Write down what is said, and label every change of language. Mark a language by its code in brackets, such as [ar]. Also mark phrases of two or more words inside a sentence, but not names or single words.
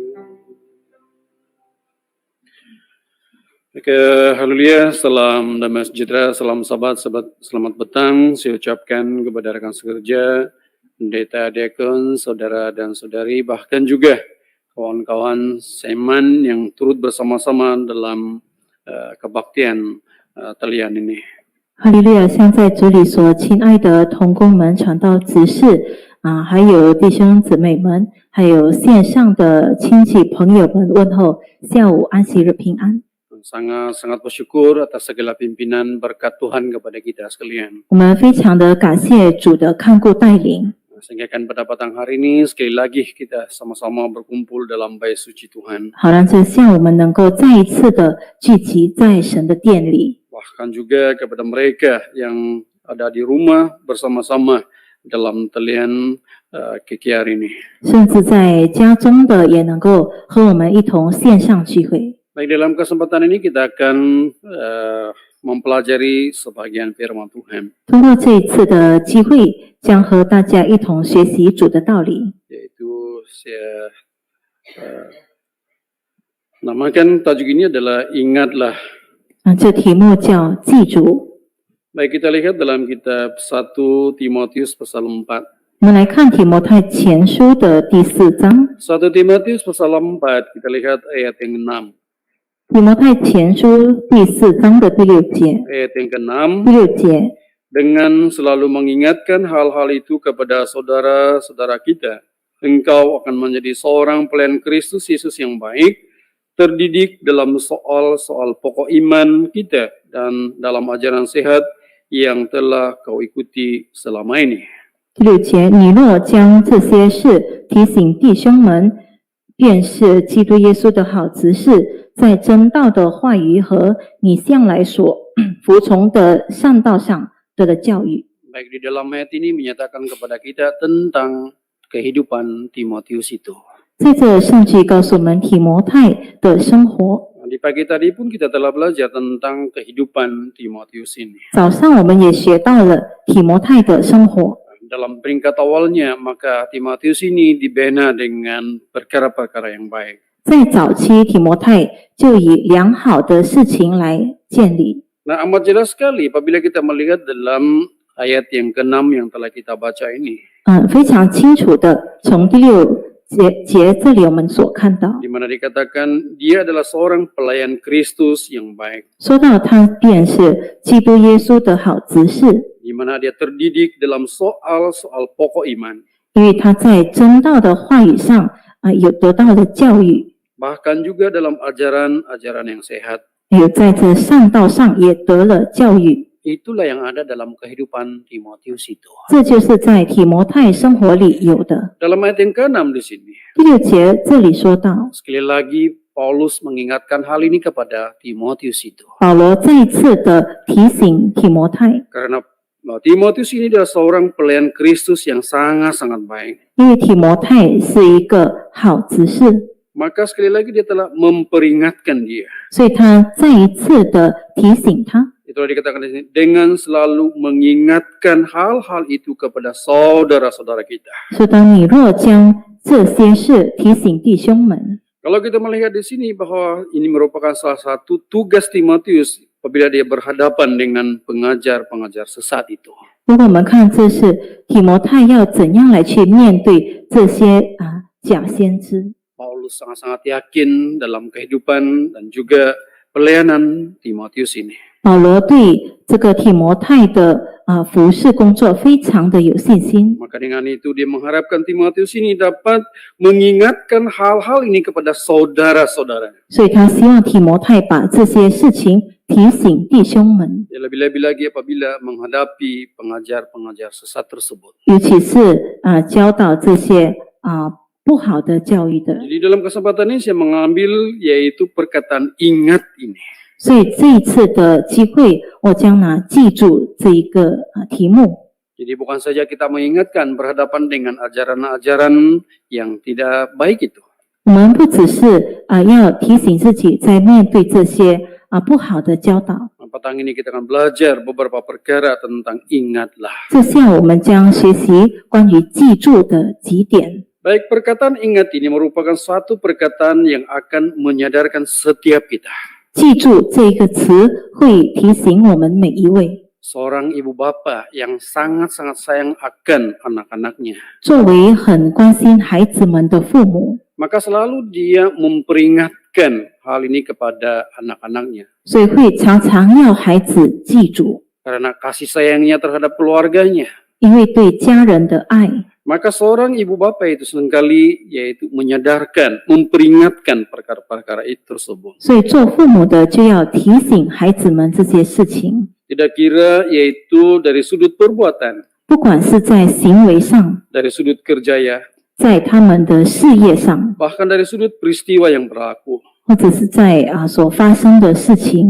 [ms] Oke, haleluya, salam damai sejahtera, salam sahabat, selamat petang. Saya ucapkan kepada rekan sekerja, pendeta, diakon, saudara dan saudari, bahkan juga kawan-kawan Seman yang turut bersama-sama dalam kebaktian talian ini. [zh] 哈利路亚！向在主里所亲爱的同工们、传道执事还有弟兄姊妹们，还有线上的亲戚朋友们问候下午安息日平安。 [ms] Sangat bersyukur atas segala pimpinan berkat Tuhan kepada kita sekalian. [zh] 我们非常的感谢主的看顾带领。 [ms] Sehingga kan pada petang hari ini sekali lagi kita sama-sama berkumpul dalam bait suci Tuhan. [zh] 好让这下午我们能够再一次的聚集在神的殿里。 [ms] Bahkan juga kepada mereka yang ada di rumah bersama-sama dalam talian KKR ini. [zh] 甚至在家中的也能够和我们一同线上聚会。 [ms] Baik, dalam kesempatan ini kita akan mempelajari sebagian firman Tuhan. [zh] 通过这一次的机会，将和大家一同学习主的道理。 [ms] Yaitu saya namakan tajuk ini adalah Ingatlah. [zh] 这题目叫记住。 [ms] Baik, kita lihat dalam kitab 1 Timotius pasal 4. [zh] 我们来看提摩太前书的第4章。 [ms] 1 Timotius pasal 4, kita lihat ayat yang 6. [zh] 提摩太前书第4章的第6节。 [ms] Ayat yang ke-6. [zh] 第6节， [ms] Dengan selalu mengingatkan hal-hal itu kepada saudara-saudara kita, engkau akan menjadi seorang pelayan Kristus Yesus yang baik, terdidik dalam soal-soal pokok iman kita dan dalam ajaran sehat yang telah kau ikuti selama ini. [zh] 第6节，你若将这些事提醒弟兄们，便是基督耶稣的好执事，在真道的话语和你向来所服从的善道上得了教育。 [ms] Baik, di dalam ayat ini menyatakan kepada kita tentang kehidupan Timotius itu. [zh] 在这圣经告诉我们提摩太的生活。 [ms] Di pagi tadi pun kita telah belajar tentang kehidupan Timotius ini. [zh] 早上我们也学到了提摩太的生活。 [ms] Dalam peringkat awalnya, maka Timotius ini dibina dengan perkara-perkara yang baik. [zh] 在早期，提摩太就以良好的事情来建立。 [ms] Nah, amat jelas sekali apabila kita melihat dalam ayat yang ke-6 yang telah kita baca ini. [zh] 非常清楚的，从第6节这里我们所看到， [ms] Di mana dikatakan dia adalah seorang pelayan Kristus yang baik. [zh] 说到他便是基督耶稣的好执事， [ms] Di mana dia terdidik dalam soal-soal pokok iman. [zh] 因为他在真道的话语上有得到了教育， [ms] Bahkan juga dalam ajaran-ajaran yang sehat. [zh] 有在这上道上也得了教育。 [ms] Itulah yang ada dalam kehidupan Timotius itu. [zh] 这就是在提摩太生活里有的。 [ms] Dalam ayat yang ke-6 di sini. [zh] 第6节这里说到， [ms] Sekali lagi Paulus mengingatkan hal ini kepada Timotius itu. [zh] 保罗再一次的提醒提摩太， [ms] Karena Timotius ini adalah seorang pelayan Kristus yang sangat-sangat baik. [zh] 因为提摩太是一个好执事， [ms] Maka sekali lagi dia telah memperingatkan dia. [zh] 所以他再一次的提醒他， [ms] Itulah dikatakan di sini, dengan selalu mengingatkan hal-hal itu kepada saudara-saudara kita. [zh] 说当你若将这些事提醒弟兄们， [ms] Kalau kita melihat di sini bahwa ini merupakan salah satu tugas Timotius apabila dia berhadapan dengan pengajar-pengajar sesat itu. [zh] 如果我们看这是提摩太要怎样来去面对这些假先知， [ms] Paulus sangat-sangat yakin dalam kehidupan dan juga pelayanan Timotius ini. [zh] 保罗对这个提摩太的服事工作非常的有信心， [ms] Maka dengan itu dia mengharapkan Timotius ini dapat mengingatkan hal-hal ini kepada saudara-saudara. [zh] 所以他希望提摩太把这些事情提醒弟兄们， [ms] Ya, lebih-lebih lagi apabila menghadapi pengajar-pengajar sesat tersebut. [zh] 尤其是教导这些不好的教育的。 [ms] Jadi dalam kesempatan ini saya mengambil yaitu perkataan ingat ini. [zh] 所以这一次的机会，我将记住这一个题目。 [ms] Jadi bukan saja kita mengingatkan berhadapan dengan ajaran-ajaran yang tidak baik itu. [zh] 我们不只是要提醒自己在面对这些不好的教导， [ms] Petang ini kita akan belajar beberapa perkara tentang ingatlah. [zh] 这下我们将学习关于记住的几点。 [ms] Baik, perkataan ingat ini merupakan suatu perkataan yang akan menyadarkan setiap kita. [zh] 记住这一个词会提醒我们每一位， [ms] Seorang ibu bapa yang sangat-sangat sayang akan anak-anaknya. [zh] 作为很关心孩子们的父母， [ms] Maka selalu dia memperingatkan hal ini kepada anak-anaknya. [zh] 所以会常常要孩子记住， [ms] Karena kasih sayangnya terhadap keluarganya. [zh] 因为对家人的爱。 [ms] Maka seorang ibu bapa itu seringkali yaitu menyadarkan, memperingatkan perkara-perkara itu tersebut. [zh] 所以做父母的就要提醒孩子们这些事情， [ms] Tidak kira yaitu dari sudut perbuatan, [zh] 不管是在行为上， [ms] dari sudut kerjaya, [zh] 在他们的事业上， [ms] bahkan dari sudut peristiwa yang berlaku, [zh] 或者是在所发生的事情，